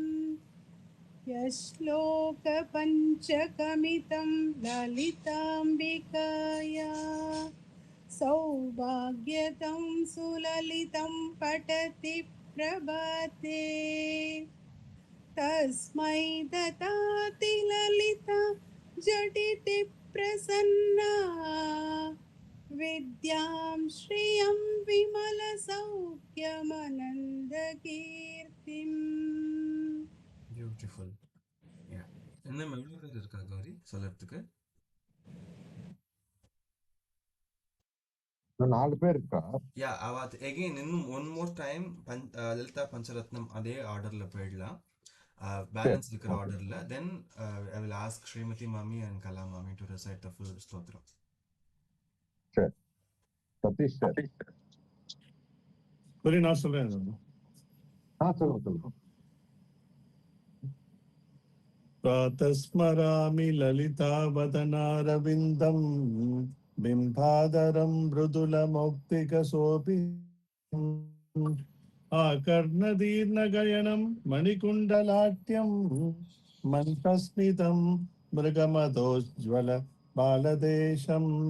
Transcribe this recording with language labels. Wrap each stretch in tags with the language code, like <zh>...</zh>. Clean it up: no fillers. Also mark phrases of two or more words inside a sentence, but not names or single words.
<sa>यश्लोकपञ्चकमितं ललिताम्बिकाया सौभाग्यतं सुललितं पठति प्रभाते तस्मै ददाति ललिता झटिति प्रसन्ना विद्यां श्रियं विमलसौख्यमनन्दकीर्तिम्.</sa> <en>பியூட்டிஃபுல்.</en> <ta>யா இன்னும் எவ்வளோ பேர் இருக்கா கௌரி சொல்றதுக்கு? இன்னும் 4 பேர் இருக்கா? யா அவாத் எகெயின் இன்னும்</ta> <en>one more time</en> <ta>லலிதா பஞ்சரத்னம் அதே ஆர்டர்ல போயிடலாம். பேலன்ஸ் இருக்கிற ஆர்டர்ல.</ta> <en>then I will ask Srimathi Mami and Kala Mami to recite the full stothram.</en> <ta>சரி. சதீஷ் சார். சரி நான் சொல்றேன். சொல்லுங்க.</ta> <sa>प्रातस्मरामि ललितावदनारविन्दं बिम्बादरं मृदुलमौक्तिकशोभि आकर्णदीर्णगयनं मणिकुण्डलाट्यं मन्त्रस्मितं मृगमदोज्ज्वल बालदेशम्</sa>